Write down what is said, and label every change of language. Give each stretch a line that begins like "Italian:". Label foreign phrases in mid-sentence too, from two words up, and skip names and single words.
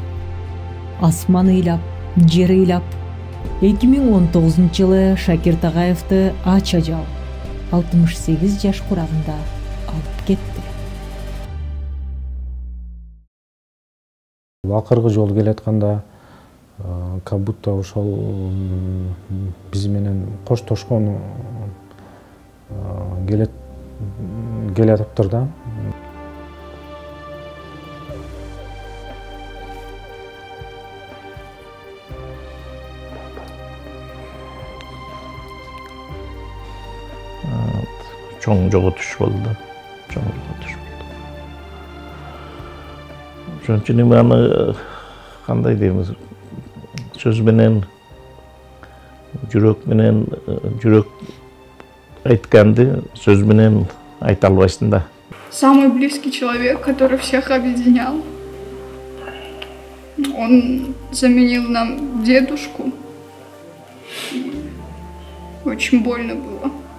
Kyrgyz: Асман ыйлап, жер ыйлап. 2019 жылы Шакир Тагаевди ач ажал 68 жаш курагында алып кетти. Акыркы жолу келатканда
Russian: как будто
Kyrgyz: ошол биз менен коштошкон келатыптыр да. Чоң жоготуш болду да. Чоң жоготуш болду. Ошон үчүн аны кандай деймиз? Сөз менен, жүрөк менен, жүрөк айтканды сөз менен айта албайсың да.
Russian: Самый близкий человек, который всех объединял. Он заменил нам дедушку. Очень больно было.